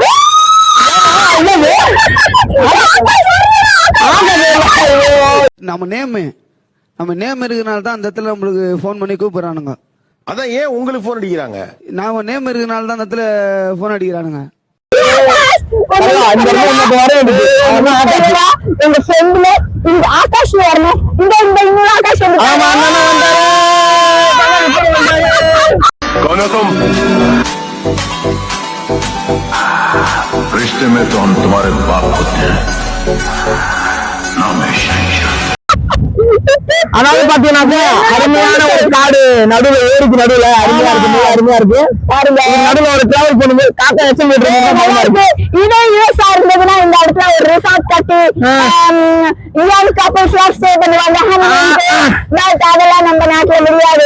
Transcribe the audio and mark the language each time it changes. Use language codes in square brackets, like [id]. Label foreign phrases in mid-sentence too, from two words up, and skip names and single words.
[ta] நம்ம நேம் இருக்கிறனால தான் அந்த இடத்துல நம்மளுக்கு போன் பண்ணி கூப்பிடுறானுங்க. அதான் ஏன் உங்களுக்கு போன் அடிக்கிறாங்க? நாம நேம் இருக்கிறனால தான் அந்த இடத்துல போன் அடிக்கிறானுங்க. எங்க ஃப்ரெண்ட்ல இந்த ஆகாஷ் வரணும். இந்த ஆகாஷ் [hi] रिश्ते में तो हम तुम्हारे बाप होते हैं, नाम है शहंशाह। [ta] அதாவது பாத்தீங்கன்னாக்க அருமையான ஒரு காடு நடுவுல ஏரிக்கு நடுவுல அருமையா இருக்கு பாருங்க. நடுவுல ஒரு டிராவல் பண்ணும்போது காக்கா எச்சம் இருக்கு. இதே யூஎஸ்ஆ இருந்ததுன்னா இந்த இடத்துல ஒரு ரிசார்ட் கட்டி [en] young couples [ta] எல்லாம் ஸ்டே பண்ணுவாங்க. பட் அதெல்லாம் நம்ம நாட்டுல முடியாது.